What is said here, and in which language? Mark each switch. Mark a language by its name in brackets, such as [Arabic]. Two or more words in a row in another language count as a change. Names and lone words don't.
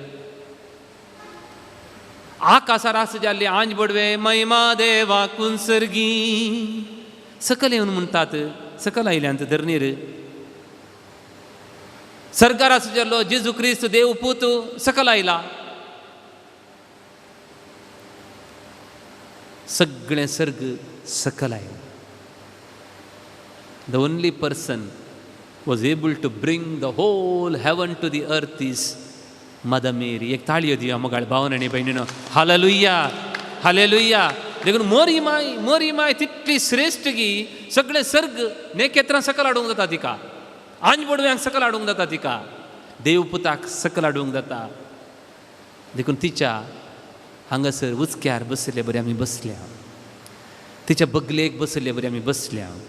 [Konkani] आकाशार आस जाल्ली आंज बडवे महिमा देवा कुंसर्गी सकल येवन म्हणटात, सकल आयल्यांत धरणीर. सर्गार आसूं जाल्लो जेजू क्रिस्त देव पूत सकल आयला. सगळें सर्ग सकल आयला. [English] The only person was able to bring the whole heaven to the earth is Mother Mary. [Konkani] एक ताळयो दिया मोगाळ भावन आनी भयणीनो. हालेलुया हालेलुया. देखून मोरी माय तितली श्रेश्ठ की सगळे सर्ग नखेत्रां सकल हाडूंक जाता तिका, आंज बडव्यांक सकल हाडूंक जाता तिका, देवपुताक सकल हाडूंक जाता. देखून तिच्या हांगासर उचक्यार बसले बरे आमी बसल्या, तिच्या बगलेक बसले बरे आमी बसल्या.